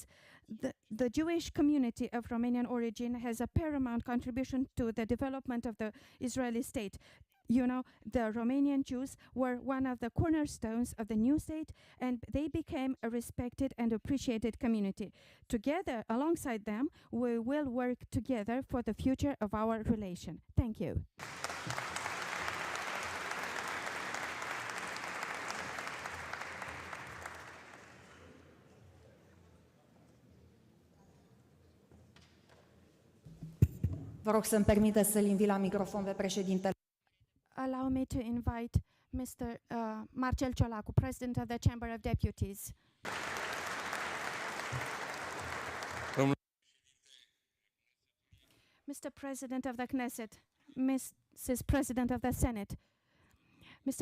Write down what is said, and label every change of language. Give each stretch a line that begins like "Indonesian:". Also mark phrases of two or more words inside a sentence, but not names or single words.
English: The Jewish community of Romanian origin has a paramount contribution to the development of the Israeli state. You know, the Romanian Jews were one of the cornerstones of the new state, and they became a respected and appreciated community. Together, alongside them, we will work together for the future of our relation. Thank you.
Romanian: Vă rog să-mi permiteți să-l invit la microfon pe președintele.
English: Allow me to invite Mr. Marcel Ciolacu, President of the Chamber of Deputies. Mr. President of the Knesset, Mrs. President of the Senate, Mr.